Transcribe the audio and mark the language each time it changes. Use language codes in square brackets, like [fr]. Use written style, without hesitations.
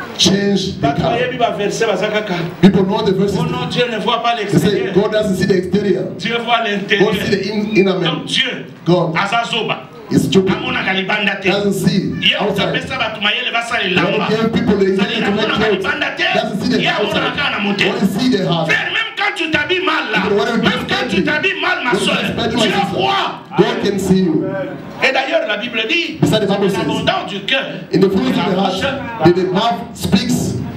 [en] Change the color. People know the verses. [fr] Oh non, Dieu ne voit pas [en] They say God doesn't see the exterior. [fr] Dieu voit l'intérieur. [en] God see the inner man. [fr] Donc Dieu, [en] God is stupid. Doesn't see outside. When he gave people the instrument to make clothes, doesn't see the outside. Only see the heart. [fr] Même quand tu t'habilles mal là, même quand tu t'habilles mal ma soeur, Dieu voit. [en] God can see you. [fr] Et d'ailleurs la Bible dit, l'abondance du cœur, [en] in the fullness of the heart, the mouth speaks.